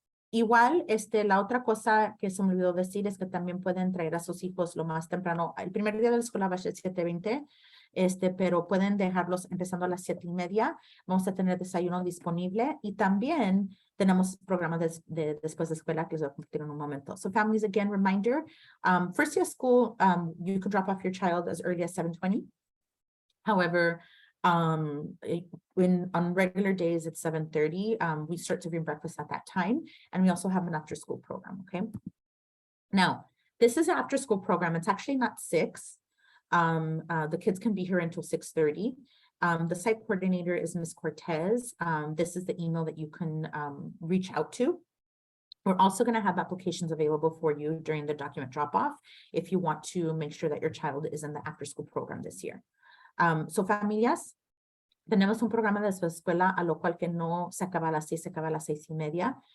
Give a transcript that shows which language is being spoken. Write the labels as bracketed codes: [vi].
[es] Igual, la otra cosa que se me olvidó decir es que también pueden traer a sus hijos lo más temprano. El primer día de la escuela va a ser 7:20. Pero pueden dejarlos empezando a las 7:30. Vamos a tener desayuno disponible y también tenemos programas después de escuela que les voy a compartir en un momento. [en] So families, again, reminder, first day of school, you can drop off your child as early as 7:20. However, on regular days it's 7:30. We start serving breakfast at that time, and we also have an after school program, okay? Now, this is an after school program. It's actually not 6. The kids can be here until 6:30. The site coordinator is Ms. Cortez. This is the email that you can reach out to. We're also going to have applications available for you during the document drop-off if you want to make sure that your child is in the after-school program this year. [es] So, familias, tenemos un programa de escuela a lo cual que no se acaba a las 6, se acaba a las 6:30.